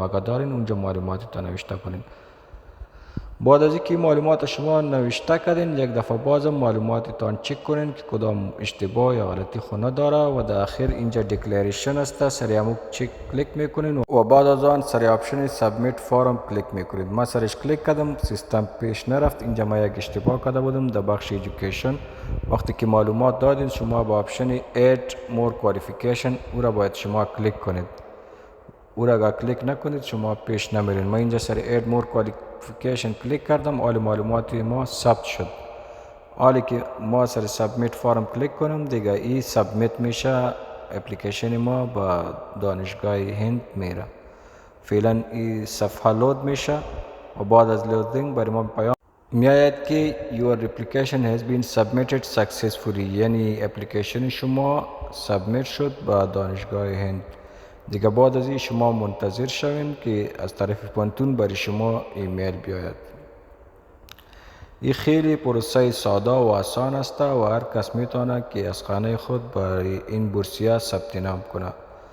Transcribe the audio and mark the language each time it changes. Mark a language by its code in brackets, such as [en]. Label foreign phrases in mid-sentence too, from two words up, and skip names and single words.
[fa] اگر دارین اونجا معلومات تا نوشته کنین. بعد از اینکه معلومات شما نوشته کردین یک دفعه بازم معلوماتتان چک کنین که کدام اشتباه یا غلطی خو نداره و در آخر اینجا دیکلریشن است، سر همو چک کلیک میکنین و بعد از آن سر آپشن [en] submit form [fa] کلیک میکنید. ما سرش کلیک کردم، سیستم پیش نرفت. اینجا ما یک اشتباه کرده بودم در بخش ایژوکیشن. وقتی که معلومات دادین شما با آپشن [en] add more qualification [fa] او را باید شما کلیک کنید. او را اگر کلیک نکنید شما پیش نمیرین. ما اینجا سر [en] add more qualification [fa] کلیک کردم، حال معلومات ما ثبت شد. حالی که ما سر [en] submit form [fa] کلیک کنم دیگه ای سابمیت میشه، اپلیکیشن ما با دانشگاه هند میره. فعلا این صفحه لود میشه و بعد از لودینگ برای ما پیام میآید که [en] your application has been submitted successfully، [fa] یعنی اپلیکیشن شما سابمیت شد با دانشگاه هند. دیگه بعد از این شما منتظر شوین که از طرف پانتون برای شما ایمیل بیاید. این خیلی پروسه ساده و آسان است و هر کس میتونه که از خانه خود برای این بورسیه ثبت نام کنه.